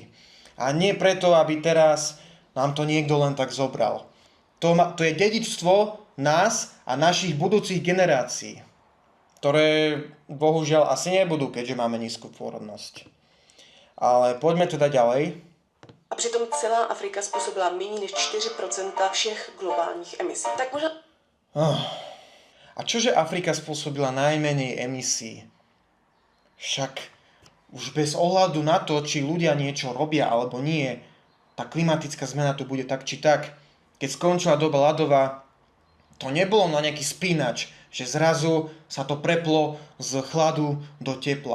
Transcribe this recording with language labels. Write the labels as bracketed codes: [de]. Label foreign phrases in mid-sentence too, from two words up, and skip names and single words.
[sk] A nie preto, aby teraz nám to niekto len tak zobral. To je dedičstvo nás a našich budúcich generácií, ktoré bohužiaľ asi nebudú, keďže máme nízku pôrodnosť. Ale poďme teda ďalej. [cs] A přitom celá Afrika způsobila méně než 4% všech globálních emisí. Tak možná... [sk] A čože Afrika spôsobila najmenej emisí? Však už bez ohľadu na to, či ľudia niečo robia alebo nie, tá klimatická zmena tu bude tak či tak. Keď skončila doba ľadová, to nebolo na nejaký spínač, že zrazu sa to preplo z chladu do tepla.